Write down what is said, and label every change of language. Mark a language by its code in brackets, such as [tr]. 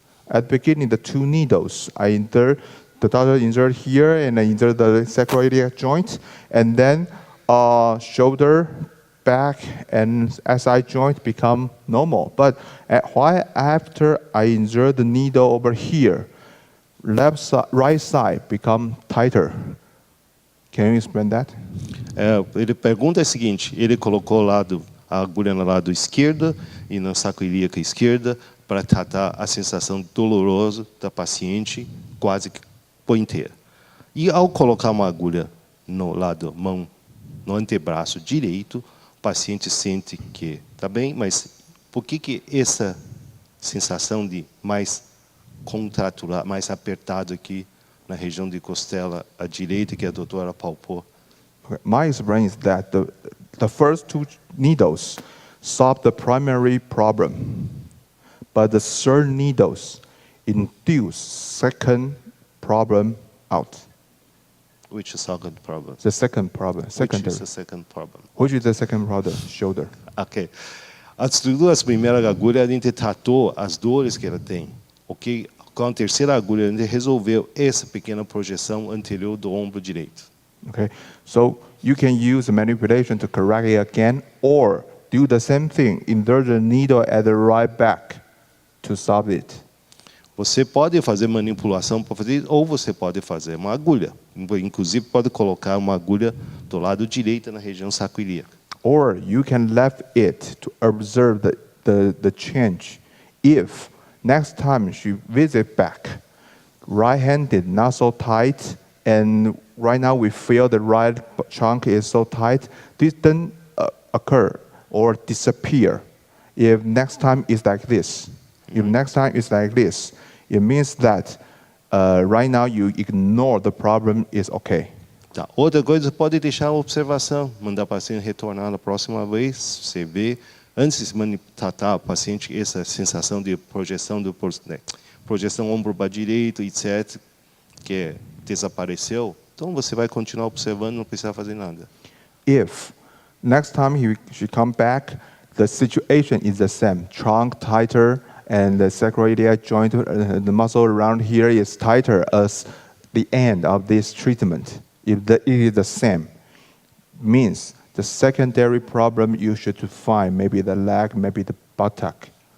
[en] At the beginning, the two needles, the doctor insert here and I insert the sacroiliac joint, and then shoulder, back, and SI joint become normal. But why after I insert the needle over here, right side become tighter? Can you explain that? [pt] Ele pergunta o seguinte, ele colocou a agulha no lado esquerdo e na sacroiliaca esquerda para tratar a sensação dolorosa da paciente quase que por inteira. E ao colocar uma agulha no lado mão, no antebraço direito, o paciente sente que está bem, mas por que essa sensação de mais contraturar, mais apertado aqui na região de costela à direita que a doutora palpou? [en] Okay. My experience is that the first two needles solve the primary problem, but the third needles induce second problem out. Which is second problem? The second problem, Which secondary. is the second problem? Which is the second problem? Shoulder. Ok. [pt] As duas primeiras agulhas, a gente tratou as dores que ela tem. Ok? Com a terceira agulha, a gente resolveu essa pequena projeção anterior do ombro direito. [en] Okay, so you can use the manipulation to correct it again, or do the same thing, insert the needle at the right back to solve it. [pt] Você pode fazer manipulação para fazer, ou você pode fazer uma agulha. Inclusive, pode colocar uma agulha do lado direito na região sacroiliaca. [en] Or you can left it to observe the change. If next time she visit back, right-handed not so tight, and right now we feel the right trunk is so tight, this doesn't occur or disappear. If next time it's like this, if next time it's like this, it means that right now you ignore the problem is okay. [pt] Tá. Outra coisa, você pode deixar a observação, mandar o paciente retornar na próxima vez, você vê, antes de tratar o paciente, essa sensação de projeção projeção ombro para direito, etc., que desapareceu, então você vai continuar observando, não precisa fazer nada. [en] If next time she come back, the situation is the same, trunk tighter and the sacroiliac joint, the muscle around here is tighter as the end of this treatment. If it is the same, means the secondary problem you should find, maybe the leg, maybe the buttock.